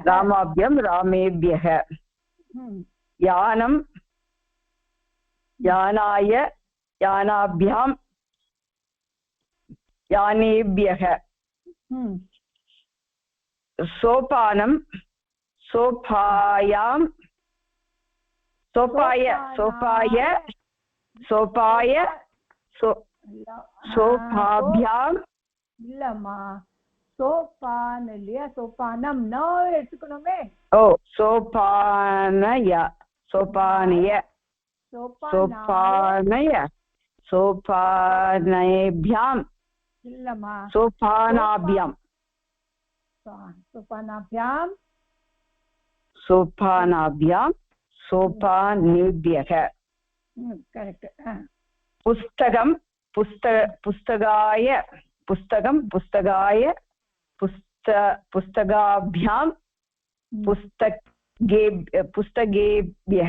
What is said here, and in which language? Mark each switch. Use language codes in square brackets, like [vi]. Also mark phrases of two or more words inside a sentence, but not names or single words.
[sa] रामाभ्यां रामेभ्यः यानं यानाय यानाभ्यां यानेभ्यः सोपानं सोपायां सोपाय सोपाय सोपाय सोपाभ्यां [ta] இல்லம்மா சோபான் இல்லையா சோபானம் நோ எடுத்துக்கணுமே [sa] ஓ सोपानय सोपानय सोपानय சோபானேभ्यां [ta] இல்லம்மா [sa] सोपानाभ्यां सोपानाभ्यां सोपानाभ्यां सोपानेभ्यः [en] करेक्ट [sa] पुस्तकं पुस्तकाय पुस्तकं पुस्तकाय पुस्तकाभ्यां पुस्तकेभ्यः